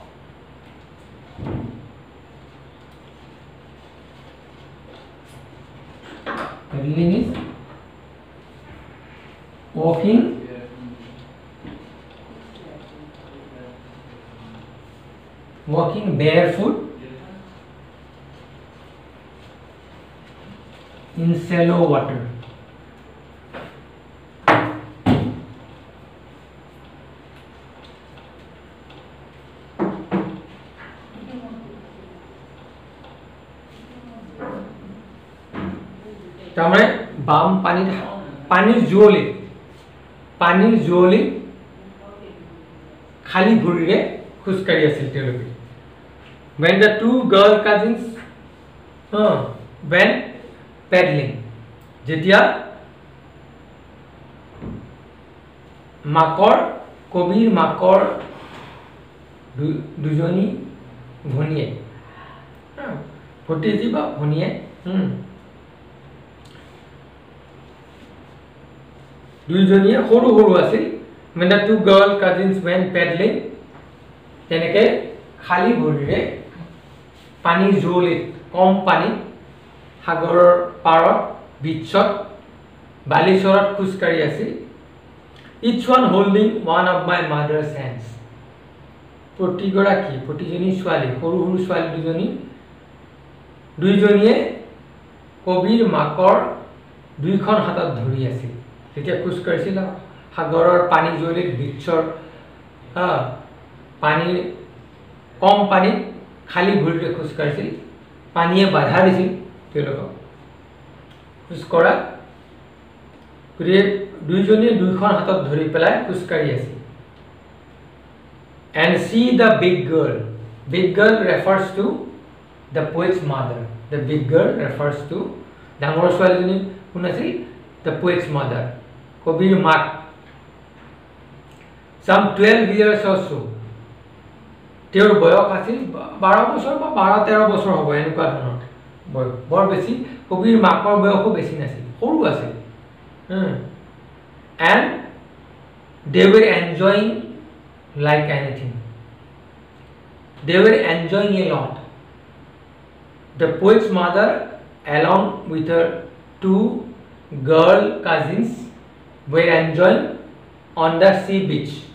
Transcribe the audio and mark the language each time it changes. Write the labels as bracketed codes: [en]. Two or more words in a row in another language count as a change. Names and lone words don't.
[en] Paddling is walking barefoot in shallow water. [as] তাৰমানে বাম পানীৰ জুৱলিত খালী ভৰিৰে খোজকাঢ়ি আছিল তেওঁলোকে। [en] When the two girl cousins went paddling, [as] যেতিয়া কবিৰ মাকৰ দুজনী ভনীয়ে ভতিজী বা ভনীয়ে দুইজনীয়ে সৰু সৰু আছিল। [en] When the two girl cousins went paddling, [as] তেনেকে খালী ভৰিৰে পানীৰ জুৱলিত কম পানীত সাগৰৰ পাৰত বিচত বালিচৰত খোজকাঢ়ি আছিল। [en] Each one holding one of my mother's hands. [as] প্ৰতিজনী ছোৱালী সৰু সৰু ছোৱালী দুইজনীয়ে কবিৰ মাকৰ দুইখন হাতত ধৰি আছিল। যেতিয়া খোজকাঢ়িছিল সাগৰৰ পানী জুৱলিত বিচৰ পানীৰ কম পানীত খালী ভৰিৰে খোজকাঢ়িছিল। পানীয়ে বাধা দিছিল তেওঁলোকক খোজ কৰাত। গতিকে দুইজনীয়ে দুইখন হাতত ধৰি পেলাই খোজকাঢ়ি আছিল। [en] And see the big girl. Big girl refers to the poet's mother. The big girl refers to [as] ডাঙৰ ছোৱালীজনী কোন আছিল? [en] The poet's mother. [as] কবিৰ মাক। [en] Some 12 years or so. [as] তেওঁৰ বয়স আছিল 12 বছৰ বা 12-13 বছৰ হ'ব এনেকুৱা ধৰণৰ বয়স। বৰ বেছি কবিৰ মাকৰ বয়সো বেছি নাছিল, সৰু আছিল। [en] And they were enjoying like anything. They were enjoying a lot. The poet's mother, along with her two girl cousins, were enjoying on the sea beach.